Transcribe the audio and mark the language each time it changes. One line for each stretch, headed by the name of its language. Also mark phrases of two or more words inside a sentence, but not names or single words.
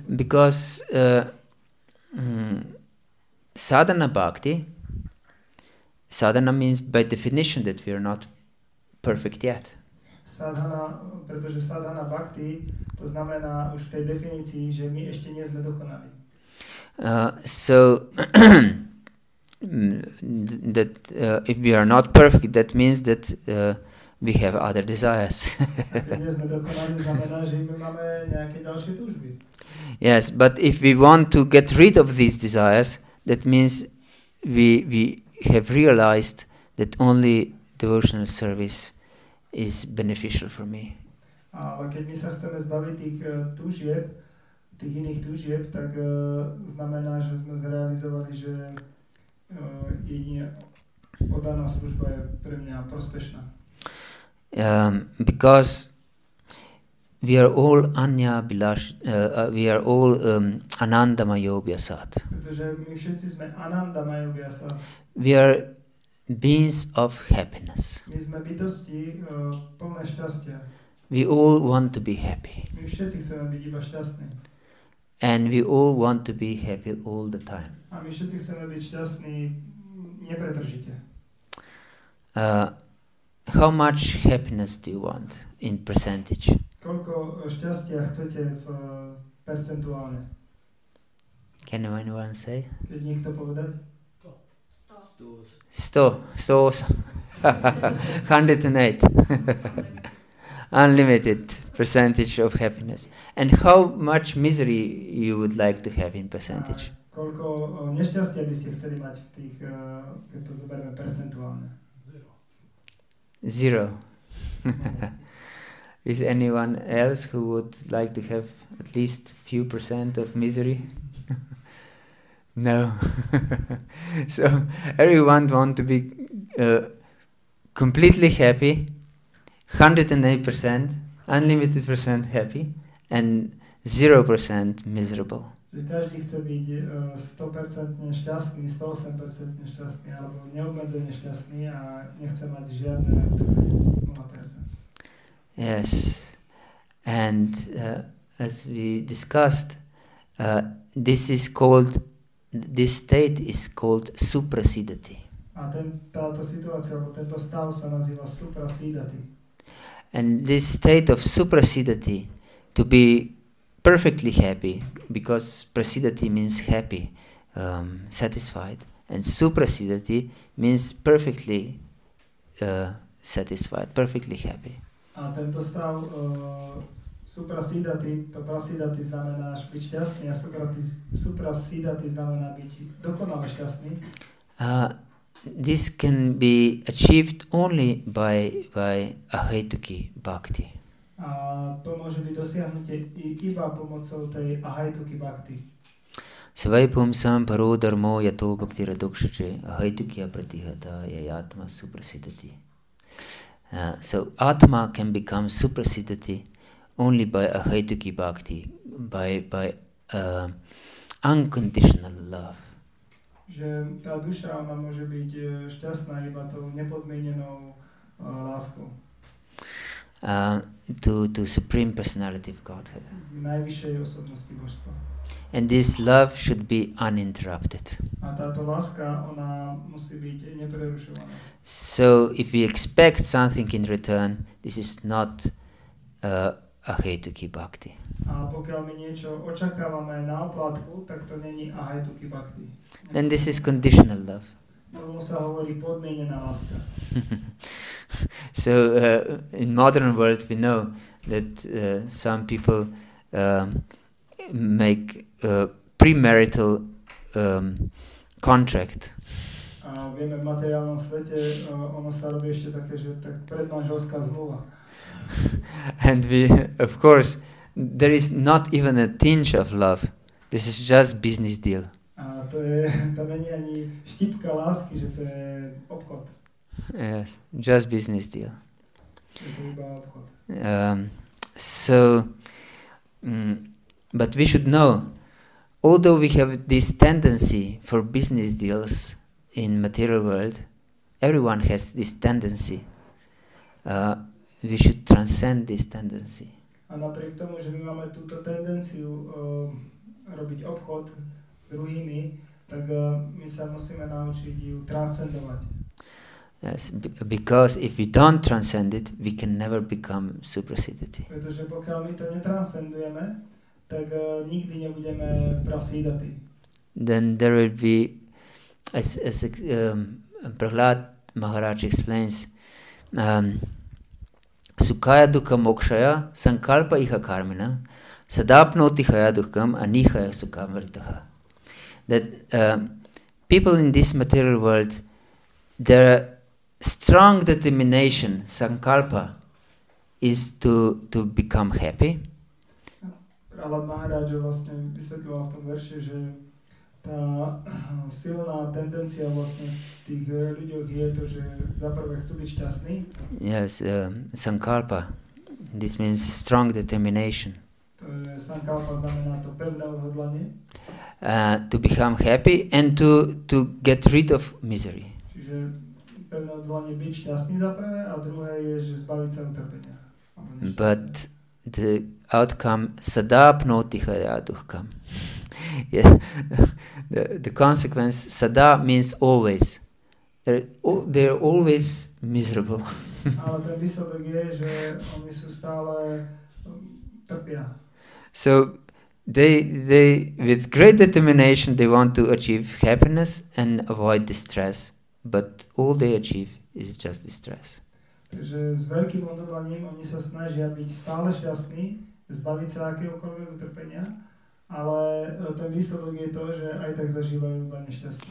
English: Because
Sanskrit: sadhana bhakti,
English: sadhana means by definition that we are not perfect yet.
Slovak: Sadhana, pretože
Sanskrit: sadhana bhakti,
Slovak: to znamená už v tej definícii, že my ešte nie sme dokonali.
English: So that if we are not perfect, that means that we have other desires. Yes, but if we want to get rid of these desires, that means we have realized that only devotional service is beneficial for me.
Slovak: Ale keď my sa chceme zbaviť tých iných túžieb, tak znamená, že sme zrealizovali, že oddaná služba je pre mňa prospešná.
English: Because we are all
Sanskrit: anya bilash,
English: we are all
Sanskrit: anandamayo vyasat.
Slovak: Pretože my všetci sme
Sanskrit: anandamayo vyasat.
English: We are beings of happiness.
Slovak: My sme bytosti plné šťastia.
English: We all want to be happy.
Slovak: My všetci chceme byť iba šťastní.
English: And we all want to be happy all the time.
Slovak: A my všetci chceme byť šťastní nepretržite.
English: How much happiness do you want in percentage?
Slovak: Koľko šťastia chcete v percentuálne?
English: Can anyone say?
Slovak: Keď niekto povedať?
English: 100. 108. Unlimited percentage of happiness. And how much misery you would like to have in percentage?
Slovak: Koľko nešťastia by ste chceli mať v tých, keď to zoberieme percentuálne?
English: 0. Is anyone else who would like to have at least few percent of misery? No. So everyone want to be completely happy, 108%, unlimited percent happy, and 0% miserable.
Slovak: že každý chce byť 100% šťastný, 108% šťastný alebo neobmedzene šťastný a nechce mať žiadne utrpenie, 0%.
English: Yes, and as we discussed, this state is called suprasidati.
Slovak: A táto situácia, alebo tento stav sa nazýva suprasidati.
English: And this state of suprasidati, to be perfectly happy, because prasidati means happy, satisfied, and suprasidati means perfectly satisfied, perfectly happy.
Slovak: A tento stav suprasidati, to prasidati znamená byť šťastný a suprasidati znamená byť dokonale šťastný.
English: This can be achieved only by
Sanskrit: ahetuki bhakti.
Slovak: A to môže byť dosiahnutie iba pomocou tej
Sanskrit: ahetuki bhakti. Svaipum sam paro dharmo yato bhakti radokshche ahetuki apratihata yayatma suprasidati.
English: So atma can become suprasidati only by
Sanskrit: ahetuki bhakti,
English: by unconditional love.
Slovak: Že tá duša, ona môže byť šťastná iba tou nepodmienenou láskou.
English: To Supreme Personality of Godhead.
Slovak: Najvyššej osobnosti božstva.
English: And this love should be uninterrupted.
Slovak: A táto láska, ona musí byť neprerušovaná.
English: So if we expect something in return, this is not
Sanskrit: ahetuki bhakti.
Slovak: A pokiaľ my niečo očakávame na oplátku, tak to není
Sanskrit: ahetuki bhakti.
English: Then this is conditional love.
Slovak: Tomu sa hovorí podmienená láska.
English: So in modern world we know that some people make premarital contract.
Slovak: A vieme, v materiálnom svete ono sa robí ešte také, že tak predmanželská zmluva.
English: And we, of course, there is not even a tinge of love. This is just business deal.
Slovak: A to je, tam není ani štipka lásky, že to je obchod.
English: Yes, just business deal.
Slovak: Je to iba obchod.
English: But we should know, although we have this tendency for business deals in material world, everyone has this tendency. We should transcend this tendency.
Slovak: A napriek tomu, že my máme túto tendenciu robiť obchod s druhými, tak my sa musíme naučiť ju transcendovať.
English: Yes, because if we don't transcend it, we can never become suprasidati.
Slovak: Pretože pokiaľ my to netranscendujeme, tak nikdy nebudeme prasidati.
English: Then there will be, as Prahlad Maharaj explains,
Sanskrit: Sukhaya dukha mokshaya sankalpa iha karmina sadapnoti haya dukham anihaya sukham varitaha.
English: That people in this material world, their strong determination, sankalpa, is to become happy.
Slovak: Prahlad Maharaj vlastne vysvetlil v tom verši, že tá silná tendencia vlastne v tých ľuďoch je to, že zaprvé chcú byť šťastní.
English: Yes, sankalpa. This means strong determination.
Slovak: To je sankalpa, znamená to pevné odhodlanie.
English: To become happy and to get rid of misery.
Slovak: Čiže pevné odhodlanie byť šťastný za prvé a druhé je, že zbaviť sa utrpenia.
English: But the outcome
Sanskrit: sadapnoti haya dukham.
English: Yeah. The consequence, sada means always. They're always miserable.
Slovak: Ale ten výsledok je, že oni sú stále trpia.
English: So they with great determination they want to achieve happiness and avoid distress, but all they achieve is just distress.
Slovak: Takže s veľkým odhodlaním oni sa snažia byť stále šťastní, zbaviť sa akéhokoľvek utrpenia, ale ten výsledok je to, že aj tak zažívajú iba nešťastie.